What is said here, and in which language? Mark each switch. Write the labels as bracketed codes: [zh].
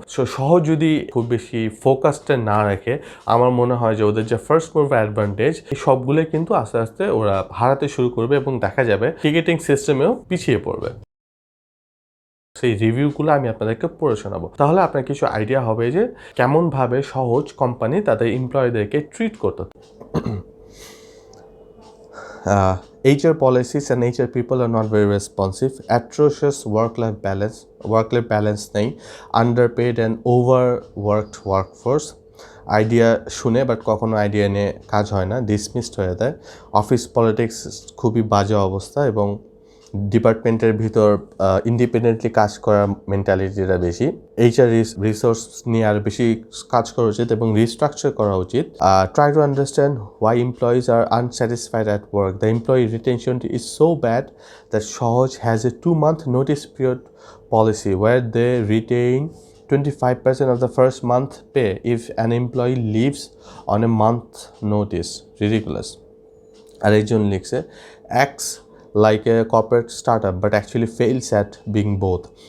[bn] So সহজ যদি খুব বেশি ফোকাসটা না রাখে, আমার মনে হয় যে ওদের যে ফার্স্ট মুভ অ্যাডভান্টেজ, এই সবগুলোই কিন্তু আস্তে আস্তে ওরা হারাতে শুরু করবে এবং দেখা যাবে টিকেটিং সিস্টেমেও পিছিয়ে পড়বে। সেই রিভিউগুলো আমি আপনাদেরকে পড়ে শোনাবো, তাহলে আপনার কিছু আইডিয়া হবে যে কেমনভাবে সহজ কোম্পানি তাদের এমপ্লয়ীদেরকে ট্রিট করতো। [en] HR policies and HR people are not very responsive, atrocious work-life balance [bn] নেই, [en] underpaid and overworked workforce, [bn] idea শুনে বাট কখনো আইডিয়া নিয়ে কাজ হয় না, ডিসমিসড হয়ে দেয়। অফিস পলিটিক্স খুবই বাজে অবস্থা এবং ডিপার্টমেন্টের ভিতর ইন্ডিপেন্ডেন্টলি কাজ করার মেন্টালিটিটা বেশি। এইচআর রিসোর্স নিয়ে আর বেশি কাজ করা উচিত এবং রিস্ট্রাকচার করা উচিত। [en] Try to understand why employees are unsatisfied at work. The employee retention is so bad that Shohoz has a 2-month notice period policy where they retain 25% of the first month pay if an employee leaves on a month notice. Ridiculous. [bn] আর একজন লিখছে, [en] acts like a corporate startup but actually fails at being both.